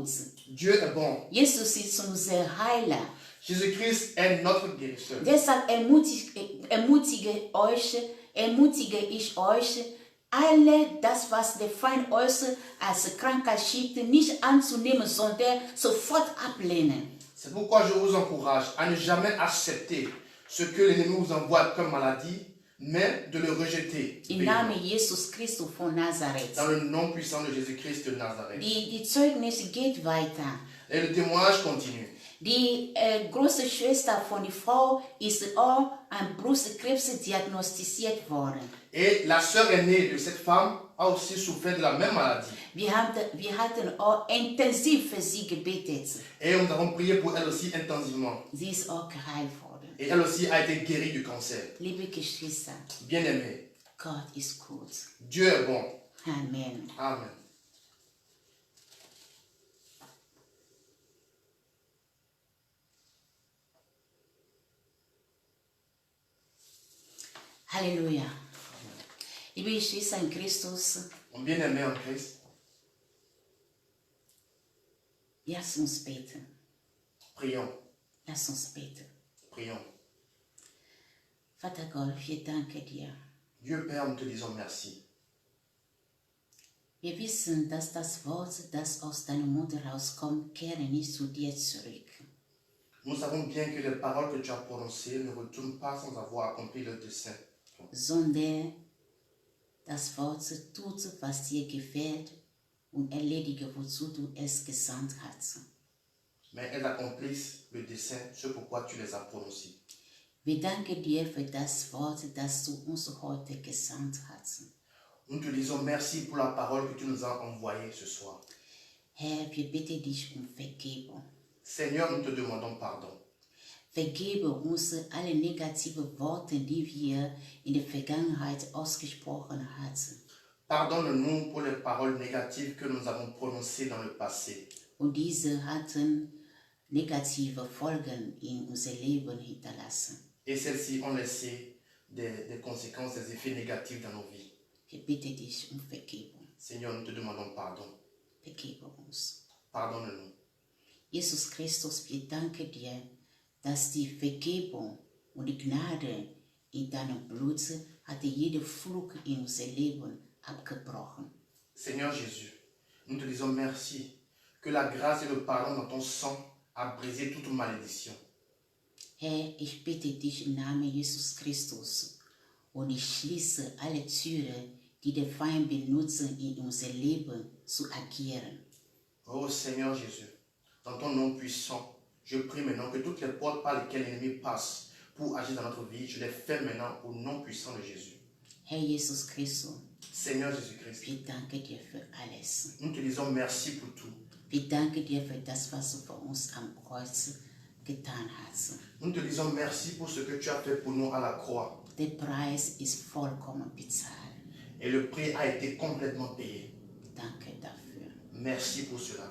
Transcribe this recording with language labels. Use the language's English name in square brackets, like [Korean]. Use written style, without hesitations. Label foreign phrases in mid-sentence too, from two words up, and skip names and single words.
[French] Dieu est bon. [German] Jesus ist unser Heiler. [French] Jésus-Christ est notre guérisseur. [German] Deshalb ermutige ich euch, alle das, was der Feind euch als Krankheit schickt, nicht anzunehmen, sondern sofort ablehnen. [French] C'est pourquoi je vous encourage à ne jamais accepter ce que l'ennemi vous envoie comme maladie, mais de le rejeter. [German] Im Namen Jesus Christus von Nazareth. [French] Dans le nom puissant de Jésus-Christ de Nazareth. [German] Die Zeugnis geht weiter. [French] Et le témoignage continue. [German] Die große Schwester von der Frau ist auch an Brustkrebs diagnostiziert worden. [French] Et la sœur aînée de cette femme a aussi souffert de la même maladie. [German] Wir hatten auch intensiv für sie gebetet. [French] Et nous avons prié pour elle aussi intensivement. [German] Sie ist auch geheilt worden. [French] Et elle aussi a été guérie du cancer. [German] Liebe Geschwister, [French] Bien-aimée, [German] Gott ist gut. [French] Dieu est bon. [German] Amen. [French] Amen. [German] Halleluja. Liebe Geschwister in Christus, [French] Mon bien-aimé en Christ, [German] lass uns beten. [French] prions, [German] Lass uns beten. [French] prions. [German] Vater Gott, wir danken dir. [French] Dieu Père, nous te disons merci. [German] Wir wissen, dass das Wort, das aus deinem Mund rauskommt, kehre nicht zu dir zurück. [French] Nous savons bien que les paroles que tu as prononcées ne retournent pas sans avoir accompli le dessein. [German] Sondern das Wort tut, was dir gefällt und erledige, wozu du es gesandt hast. [French] Mais elles accomplissent le dessein, ce pourquoi tu les as prononcées. [German] Wir danken dir für das Wort, das du uns heute gesandt hast. [French] Nous te disons merci pour la parole que tu nous as envoyée ce soir. [German] Herr, wir bitten dich um Vergebung. [French] Seigneur, nous te demandons pardon. [German] Vergebe uns alle negative Worte, die wir in der Vergangenheit ausgesprochen hatten. [French] Pardonne-nous pour les paroles négatives que nous avons prononcées dans le passé. [German] Und diese hatten negative Folgen in unser Leben hinterlassen. [French] Et celles-ci ont laissé des conséquences, des effets négatifs dans nos vies. [German] Wir bitten dich um Vergebung. [French] Seigneur, nous te demandons pardon. [German] Vergebe uns. [French] Pardonne-nous. [German] Jesus Christus, wir danken dir, dass die Vergebung und die Gnade in deinem Blut hatte jede Fluch in unser Leben abgebrochen. [French] Seigneur Jésus, nous te disons merci que la grâce et le pardon dans ton sang a brisé toute malédiction. [German] Herr, ich bitte dich im Namen Jesus Christus und ich schließe alle Türen, die der Feind benutzen, in unser Leben zu agieren. [French] Oh Seigneur Jésus, dans ton nom puissant, je prie maintenant que toutes les portes par lesquelles l'ennemi passe pour agir dans notre vie, je les ferme maintenant au nom puissant de Jésus. [German] Herr Jesus Christus, [French] Seigneur Jésus-Christ, [German] wir danken dir für alles. [French] nous te disons merci pour tout. [German] Wir danken dir für das, was du für uns am Kreuz getan hast. [French] Nous te disons merci pour ce que tu as fait pour nous à la croix. [German] Der Preis ist vollkommen bezahlt. [French] Et le prix a été complètement payé. [German] Danke dafür. [French] Merci pour cela.